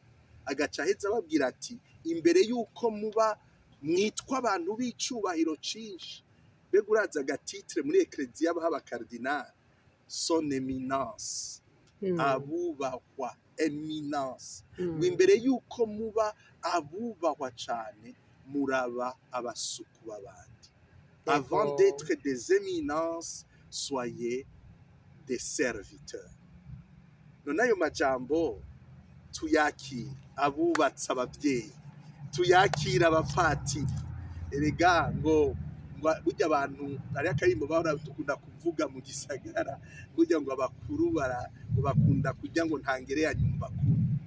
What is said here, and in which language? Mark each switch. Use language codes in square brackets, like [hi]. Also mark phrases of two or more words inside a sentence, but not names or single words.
[rn] Agaca aheza ababwira ati imbere y'uko muba mwitwa abantu b'icubahiro cinshi, mbega uraza agatitire muri ekleziya baha abakardinali, [fr] son eminence, [rn] abubahwa, eminence, ngo imbere y'uko muba abubahwa cane muraba abasuku b'abandi. [fr] Avant d'être des éminences, soyez des serviteurs. [rn] None ayo majambo tuyakira abubatse ababyeyi, tuyakira abapatiri. Erega ngo burya abantu ari akarimbo bahora dukunda kuvuga mu gisagara, burya ngo abakuru bakunda kujya ngo ntangere ya nyumba kumi.